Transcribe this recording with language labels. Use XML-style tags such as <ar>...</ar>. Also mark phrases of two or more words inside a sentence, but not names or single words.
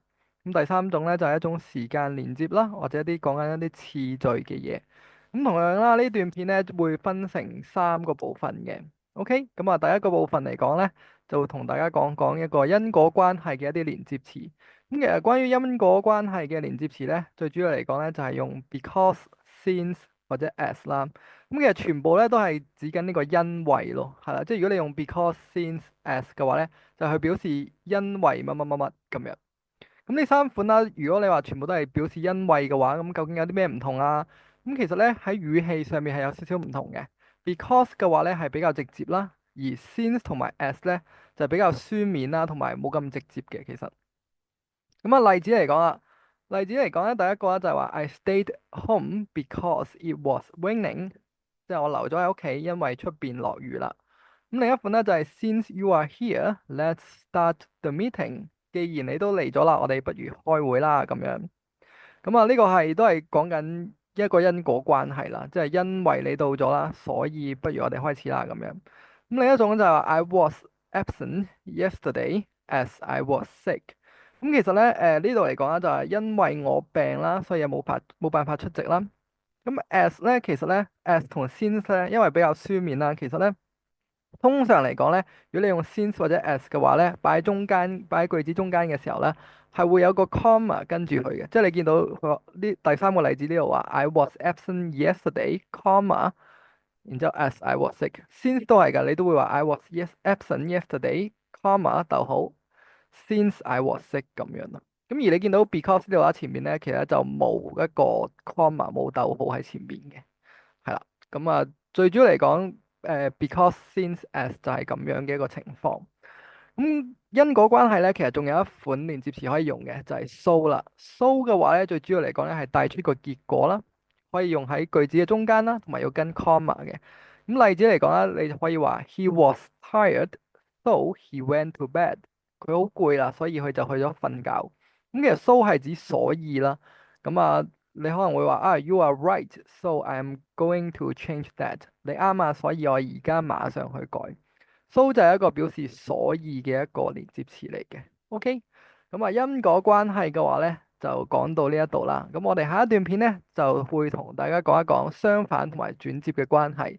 <yue>咁第三種咧就係一種時間連接啦，或者一啲講緊一啲次序嘅嘢。咁同樣啦，呢段片咧會分成三個部分嘅。OK，咁啊，第一個部分嚟講咧，就會同大家講講一個因果關係嘅一啲連接詞。咁其實關於因果關係嘅連接詞咧，最主要嚟講咧就係用</yue> <en>because、since</en> <yue>或者</yue> <en>as</en> <yue>啦。咁其實全部咧都係指緊呢個因為咯，係啦，即係如果你用</yue> <en>because、since、as</en> <yue>嘅話咧，就去表示因為乜乜乜乜咁樣。咁呢三款啦，如果你話全部都係表示因為嘅話，咁究竟有啲咩唔同啊？咁其實咧喺語氣上面係有少少唔同嘅。because 嘅話咧係比較直接啦，而 since 同埋 as 咧就比較書面啦，同埋冇咁直接嘅其實。咁啊，例子嚟講啊，例子嚟講咧，第一個咧就係話</yue> <en>I stayed home because it was raining，</en> <yue>即係我留咗喺屋企，因為出邊落雨啦。咁另一款咧就係</yue> <en>Since you are here, let's start the meeting。</en> <yue>既然你都嚟咗啦，我哋不如開會啦咁樣。咁啊，呢個係都係講緊一個因果關係啦，即係因為你到咗啦，所以不如我哋開始啦咁樣。咁另一種就係話</yue> <en>I was absent yesterday as I was sick。</en> <yue>咁其實咧，呢度嚟講咧就係因為我病啦，所以冇辦法出席啦。咁 as 咧，其實咧 as 同 since 咧，因為比較書面啦，其實咧。通常嚟講咧，如果你用 since 或者 as 嘅話咧，擺喺句子中間嘅時候咧，係會有個 comma 跟住佢嘅，即係你見到佢呢第三個例子呢度話</yue> <en>I was absent yesterday，</en> <yue>comma，然之後</yue> <en>as I was sick，</en> <yue>since 都係㗎，你都會話</yue> <en>I was absent yesterday，</en> <yue>comma 逗號 ，</yue> <en>since I was sick</en> <yue>咁樣咯。咁而你見到 because 呢度話前面咧，其實就冇一個 comma 冇逗號喺前面嘅。係啦，咁啊，最主要嚟講，</yue> <en>because since as</en> <yue>就係咁樣嘅一個情況。咁因果關係咧，其實仲有一款連接詞可以用嘅，就係 so 啦。so 嘅話咧，最主要嚟講咧係帶出個結果啦，可以用喺句子嘅中間啦，同埋要跟 comma 嘅。咁例子嚟講啦，你就可以話</yue> <en>He was tired, so he went to bed。</en> <yue>佢好攰啦，所以佢就去咗瞓覺。咁其實 so 係指所以啦。咁啊。你可能會話啊</yue> <en>，You are right, so I'm going to change that。</en> <yue>你啱啊，所以我而家馬上去改。So 就係一個表示所以嘅一個連接詞嚟嘅。OK，咁啊因果關係嘅話咧，就講到呢一度啦。咁我哋下一段片咧就會同大家講一講相反同埋轉接嘅關係。</yue>